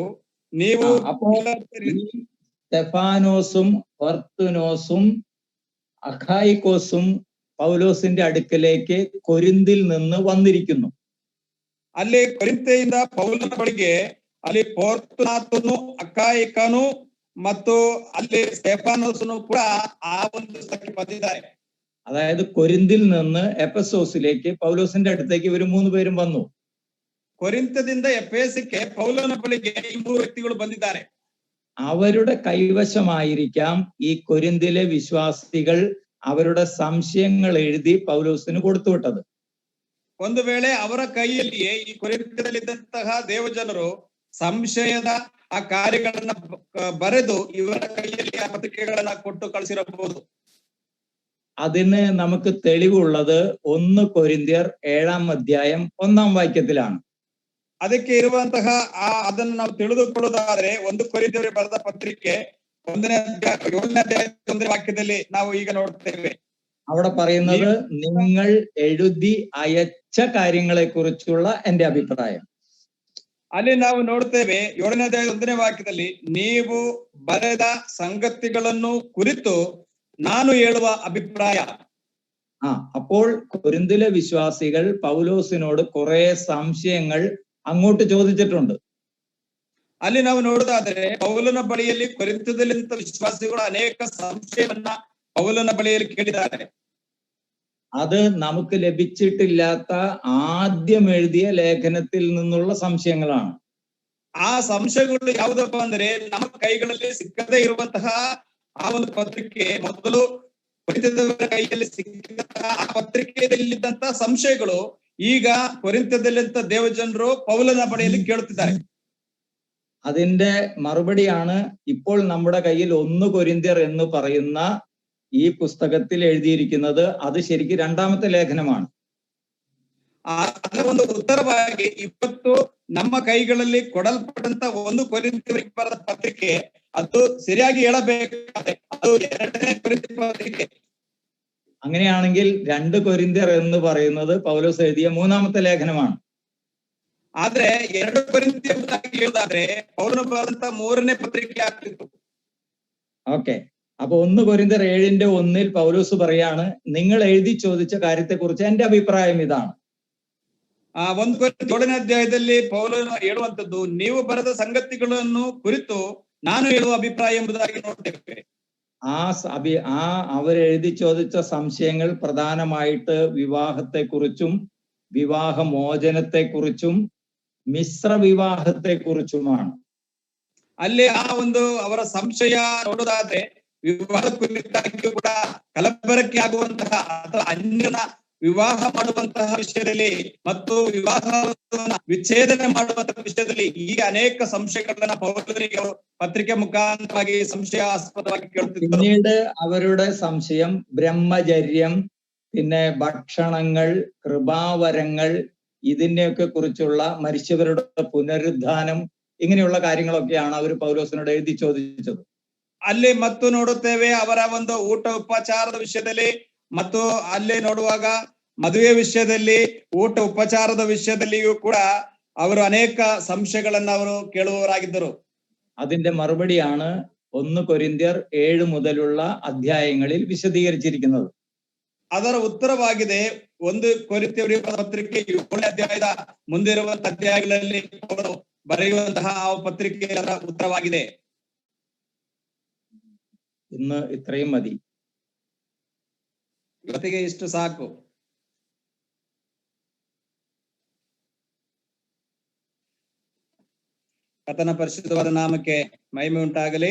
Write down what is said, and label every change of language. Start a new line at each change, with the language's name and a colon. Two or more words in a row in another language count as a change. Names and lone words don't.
Kannada: ನೀವು
Malayalam: സ്തെഫാനോസും ഫൊർത്തുനോസും അഖായിക്കോസും പൗലോസിന്റെ അടുക്കലേക്ക് കൊരിന്തിൽ നിന്ന് വന്നിരിക്കുന്നു.
Kannada: ಅಲ್ಲಿ ಕೊರಿಂಥೆಯಿಂದ ಪೌಲನ ಬಳಿಗೆ ಅಲ್ಲಿ ಫೊರ್ತುನಾತನು ಅಖಾಯಿಕನು ಮತ್ತು ಅಲ್ಲಿ ಸ್ತೆಫಾನೋಸನು ಕೂಡ ಆ ಒಂದು ಸ್ಥಳಕ್ಕೆ ಬಂದಿದ್ದಾರೆ.
Malayalam: അതായത് കൊരിന്തിൽ നിന്ന് എഫെസോസിലേക്ക് പൗലോസിന്റെ അടുത്തേക്ക് ഇവർ 3 പേരും വന്നു.
Kannada: ಕೊರಿಂಥದಿಂದ ಎಫೆಸಕ್ಕೆ ಪೌಲನ ಬಳಿಗೆ ಈ 3 ವ್ಯಕ್ತಿಗಳು ಬಂದಿದ್ದಾರೆ.
Malayalam: അവരുടെ കൈവശമായിരിക്കാം ഈ കൊരിന്തിലെ വിശ്വാസികൾ അവരുടെ സംശയങ്ങൾ എഴുതി പൗലോസിന് കൊടുത്തുവിട്ടത്.
Kannada: ಒಂದು ವೇಳೆ ಅವರ ಕೈಯಲ್ಲಿಯೇ ಈ ಕೊರಿಂಥದಲ್ಲಿದ್ದಂತಹ ದೇವಜನರು ಸಂಶಯದ ಆ ಕಾರ್ಯಗಳನ್ನ ಬರೆದು ಇವರ ಕೈಯಲ್ಲಿ ಆ ಪತ್ರಿಕೆಗಳನ್ನ ಕೊಟ್ಟು ಕಳಿಸಿರಬಹುದು.
Malayalam: അതിന് നമുക്ക് തെളിവുള്ളത് 1 കൊരിന്ത്യർ 7-ാം അധ്യായം 1-ാം വാക്യത്തിലാണ്.
Kannada: ಅದಕ್ಕೆ ಇರುವಂತಹ ಅದನ್ನು ನಾವು ತಿಳಿದುಕೊಳ್ಳುವುದಾದ್ರೆ 1 ಕೊರಿಂಥ್ಯರಿಗೆ ಬರೆದ ಪತ್ರಿಕೆ 7ನೇ ಅಧ್ಯಾಯ 1ನೇ ವಾಕ್ಯದಲ್ಲಿ ನಾವು ಈಗ ನೋಡ್ತೇವೆ.
Malayalam: അവിടെ പറയുന്നത് നിങ്ങൾ എഴുതി അയച്ച കാര്യങ്ങളെ കുറിച്ചുള്ള എന്റെ അഭിപ്രായം.
Kannada: ಅಲ್ಲಿ ನಾವು ನೋಡ್ತೇವೆ 7ನೇ ಅಧ್ಯಾಯ 1ನೇ ವಾಕ್ಯದಲ್ಲಿ ನೀವು ಬರೆದ ಸಂಗತಿಗಳನ್ನು ಕುರಿತು ನಾನು ಹೇಳುವ ಅಭಿಪ್ರಾಯ.
Malayalam: അപ്പോൾ കൊരിന്തിലെ വിശ്വാസികൾ പൗലോസിനോട് കുറെ സംശയങ്ങൾ അങ്ങോട്ട് ചോദിച്ചിട്ടുണ്ട്.
Kannada: ಅಲ್ಲಿ ನಾವು ನೋಡುವುದಾದ್ರೆ ಪೌಲನ ಬಳಿಯಲ್ಲಿ ಕೊರಿಂಥದಲ್ಲಿದ್ದ ವಿಶ್ವಾಸಿಗಳು ಅನೇಕ ಸಂಶಯವನ್ನ ಪೌಲನ ಬಳಿಯಲ್ಲಿ ಕೇಳಿದ್ದಾರೆ.
Malayalam: അത് നമുക്ക് ലഭിച്ചിട്ടില്ലാത്ത ആദ്യം എഴുതിയ ലേഖനത്തിൽ നിന്നുള്ള സംശയങ്ങളാണ്.
Kannada: ಆ ಸಂಶಯಗಳು ಯಾವುದಪ್ಪ ಅಂದ್ರೆ ನಮ್ಮ ಕೈಗಳಲ್ಲಿ ಸಿಕ್ಕದೇ ಇರುವಂತಹ ಆ ಒಂದು ಪತ್ರಿಕೆ ಮೊದಲು ಕೊರಿಂಥದವರ ಕೈಯಲ್ಲಿ ಸಿಕ್ಕಿದಂತಹ ಆ ಪತ್ರಿಕೆಯಲ್ಲಿದ್ದಂತಹ ಸಂಶಯಗಳು ಈಗ ಕೊರಿಂಥದಲ್ಲಿದ್ದ ದೇವಜನರು പൗലന ಬಳಿಯಲ್ಲಿ ಕೇಳುತ್ತಿದ್ದಾರೆ.
Malayalam: അതിന്റെ മറുപടിയാണ് ഇപ്പോൾ നമ്മുടെ കയ്യിൽ 1 കൊരിന്ത്യർ എന്ന് പറയുന്ന ഈ പുസ്തകത്തിൽ എഴുതിയിരിക്കുന്നത്. അത് ശരിക്കും 2ാമത്തെ ലേഖനമാണ്.
Kannada: ಅದರ ಒಂದು ಉತ್ತರವಾಗಿ ಇವತ್ತು ನಮ್ಮ ಕೈಗಳಲ್ಲಿ ಕೊಡಲ್ಪಟ್ಟಂತ 1 ಕೊರಿಂಥ್ಯರಿಗೆ ಬರೆದ ಪತ್ರಿಕೆ ಅದು ಸರಿಯಾಗಿ ಹೇಳಬೇಕಾದ್ರೆ ಅದು 2ನೇ ಕೊರಿಂಥ್ಯ ಪತ್ರಿಕೆ.
Malayalam: അങ്ങനെയാണെങ്കിൽ 2 കൊരിന്ത്യർ എന്ന് പറയുന്നത് പൗലോസ് എഴുതിയ 3ാമത്തെ ലേഖനമാണ്.
Kannada: ಆದ್ರೆ 2 ಕೊರಿಂಥ್ಯ ಹೇಳೋದಾದ್ರೆ ಪೌಲನು ಬರೆದಂತ 3ನೇ ಪತ್ರಿಕೆ ಆಗ್ತಿತ್ತು.
Malayalam: ഓക്കെ, അപ്പൊ 1 കൊരിന്ത്യർ 7ന്റെ 1-ൽ പൗലോസ് പറയാണ്, നിങ്ങൾ എഴുതി ചോദിച്ച കാര്യത്തെ കുറിച്ച് എന്റെ അഭിപ്രായം ഇതാണ്.
Kannada: 1 ಕೊರಿಂಥ್ಯ 7ನೇ ಅಧ್ಯಾಯದಲ್ಲಿ ಪೌಲನು ಹೇಳುವಂತದ್ದು ನೀವು ಬರೆದ ಸಂಗತಿಗಳನ್ನು ಕುರಿತು ನಾನು ಹೇಳುವ ಅಭಿಪ್ರಾಯ ಎಂಬುದಾಗಿ ನೋಡ್ತೇವೆ.
Malayalam: അവരെഴുതി ചോദിച്ച സംശയങ്ങൾ പ്രധാനമായിട്ട് വിവാഹത്തെക്കുറിച്ചും വിവാഹമോചനത്തെക്കുറിച്ചും മിശ്ര വിവാഹത്തെക്കുറിച്ചുമാണ്.
Kannada: ಅಲ್ಲಿ ಆ ಒಂದು ಅವರ ಸಂಶಯ ನೋಡೋದಾದ್ರೆ ವಿವಾಹ ಕುರಿತಾಗಿಯೂ ಕೂಡ ಕಲಬೆರಕೆ ಆಗುವಂತಹ ಅಥವಾ ಅನ್ಯನ ವಿವಾಹ ಮಾಡುವಂತಹ ವಿಷಯದಲ್ಲಿ ಮತ್ತು ವಿವಾಹವನ್ನು ವಿಚ್ಛೇದನ ಮಾಡುವಂತಹ ವಿಷಯದಲ್ಲಿ ಈಗ ಅನೇಕ ಸಂಶಯಗಳನ್ನ ಪೌಲನಿಗೆ
Malayalam: പത്രിക മുഖാന്തരമായി സംശയാസ്പദമാക്കി കേൾത്തിരുന്നു. പിന്നീട് അവരുടെ സംശയം ബ്രഹ്മചര്യം, പിന്നെ ഭക്ഷണങ്ങൾ, കൃപാവരങ്ങൾ, ഇതിനെയൊക്കെ കുറിച്ചുള്ള മരിച്ചവരുടെ പുനരുദ്ധാനം, ഇങ്ങനെയുള്ള കാര്യങ്ങളൊക്കെയാണ് അവർ പൗലോസിനോട് എഴുതി ചോദിച്ചത്.
Kannada: ಅಲ್ಲಿ ಮತ್ತು ನೋಡುತ್ತೇವೆ ಅವರ ಒಂದು ಊಟ ಉಪಚಾರದ ವಿಷಯದಲ್ಲಿ ಮತ್ತು ಅಲ್ಲೇ ನೋಡುವಾಗ ಮದುವೆ ವಿಷಯದಲ್ಲಿ, ಊಟ ಉಪಚಾರದ ವಿಷಯದಲ್ಲಿಯೂ ಕೂಡ ಅವರು ಅನೇಕ ಸಂಶಯಗಳನ್ನ ಅವರು ಕೇಳುವವರಾಗಿದ್ದರು.
Malayalam: അതിന്റെ മറുപടിയാണ് 1 കൊരിന്ത്യർ 7 മുതലുള്ള അധ്യായങ്ങളിൽ വിശദീകരിച്ചിരിക്കുന്നത്.
Kannada: ಅದರ ಉತ್ತರವಾಗಿದೆ 1 ಕೊರಿಂಥಿಯರಿಗೆ ಪತ್ರಿಕೆ 7ನೇ ಅಧ್ಯಾಯದ ಮುಂದಿರುವಂತಹ ಅಧ್ಯಾಯಗಳಲ್ಲಿ ಅವರು ಬರೆಯುವಂತಹ ಆ ಪತ್ರಿಕೆಯ ಉತ್ತರವಾಗಿದೆ.
Malayalam: ഇന്ന് ഇത്രയും മതി.
Kannada: ಇವತ್ತಿಗೆ ಇಷ್ಟು ಸಾಕು. ಕರ್ತನ ಪರಿಶುದ್ಧವಾದ ನಾಮಕ್ಕೆ ಮಹಿಮೆ ಉಂಟಾಗಲಿ.